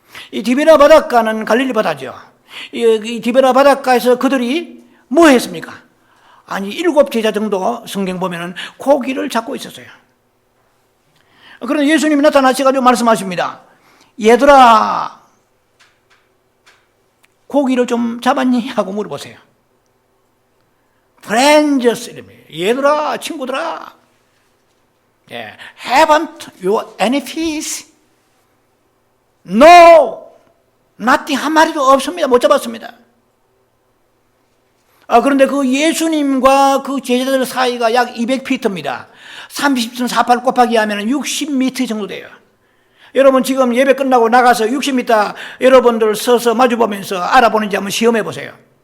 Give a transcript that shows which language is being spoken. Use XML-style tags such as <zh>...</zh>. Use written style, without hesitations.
<ko>이 디베라 바닷가는 갈릴리 바다죠. 이 디베라 바닷가에서 그들이 뭐 했습니까? 아니, 7제자 정도 성경 보면은 고기를 잡고 있었어요. 그런데 예수님이 나타나셔가지고 말씀하십니다. 얘들아, 고기를 좀 잡았니? 하고 물어보세요.</ko> <en>Friends,</en> <ko>얘들아, 친구들아,</ko> <en>haven't you any fish? No, nothing,</en> <ko>한 마리도 없습니다. 못 잡았습니다. 그런데 그 예수님과 그 제자들 사이가 약 200피트입니다. 30.48 곱하기 하면 60m 정도 돼요. 여러분, 지금 예배 끝나고 나가서 60m 여러분들 서서 마주보면서 알아보는지 한번 시험해 보세요.</ko>